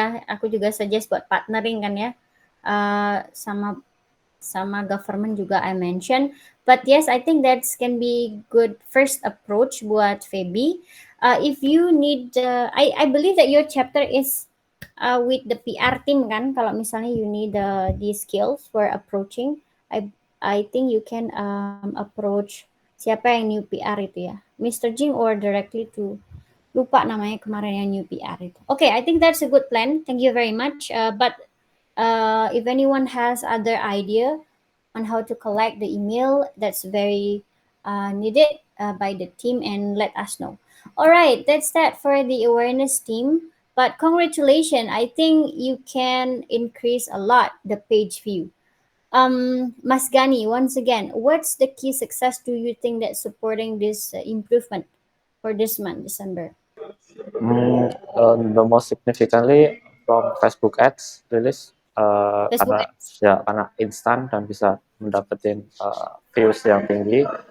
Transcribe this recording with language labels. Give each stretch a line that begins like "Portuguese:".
Indonesian: Aku juga suggest buat partnering kan ya. Sama government juga
English: I mention. But yes, I think that can be good first approach buat Feby. If you need, I believe that your chapter is with the PR team kan.
Indonesian: Kalau misalnya
English: you need these skills for approaching, I think you can approach
Indonesian: siapa yang
English: new PR itu ya, Mr.
Indonesian: Jing
English: or directly to,
Indonesian: lupa namanya kemarin yang new PR itu.
English: Okay, I think that's a good plan. Thank you very much. But if anyone has other idea on how to collect the email, that's very needed by the team, and let us know. All right, that's that for the awareness team. But congratulations, I think you can increase a lot the page view. Mas Gani, once again, what's the key success do you think that's supporting this improvement for this month, December? The most significantly from Facebook Ads release, Facebook
Indonesian: karena
English: ads.
Indonesian: ya karena instan dan bisa mendapatkan views yang tinggi.